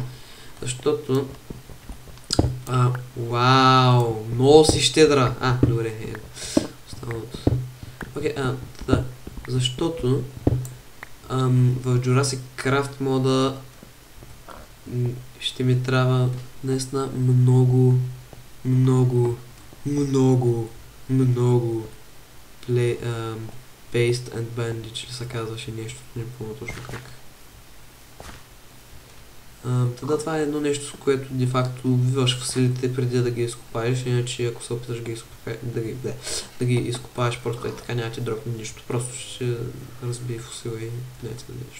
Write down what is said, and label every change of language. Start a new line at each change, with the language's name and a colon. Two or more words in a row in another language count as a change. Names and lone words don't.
Bulgarian: Защото... Вау, много си щедра. Добре, останалото. Окей, защото в Jurassic Craft мода ще ми трябва наистина много
English: paste and bandage,
Bulgarian: ли се казваше нещо, не помня точно как. Това е едно нещо, с което де-факто убиваш фосилите преди да ги изкопаеш, иначе ако се опиташ да ги изкопаеш, просто е така, няма ти дропне нищо, просто ще разбие фосила и няма ти да нещо.